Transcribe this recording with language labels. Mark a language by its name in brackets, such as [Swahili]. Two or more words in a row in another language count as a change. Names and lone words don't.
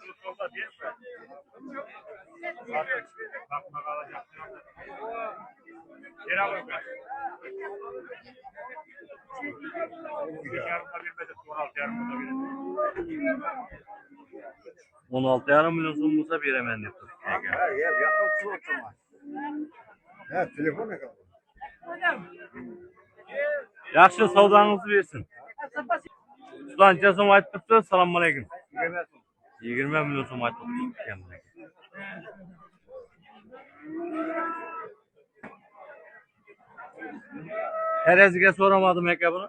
[Uzbek] $16,5 milyon so'm bo'lsa beraman deb turibdi. [Turkish] Telefon ne kadar? [Uzbek] Yaxshi savdangizni bersin. Qancha so'm aytib turibdi? Assalomu alaykum. 20 milyon so'm aytib turibdi. Tereziga so'ramadim aka buni.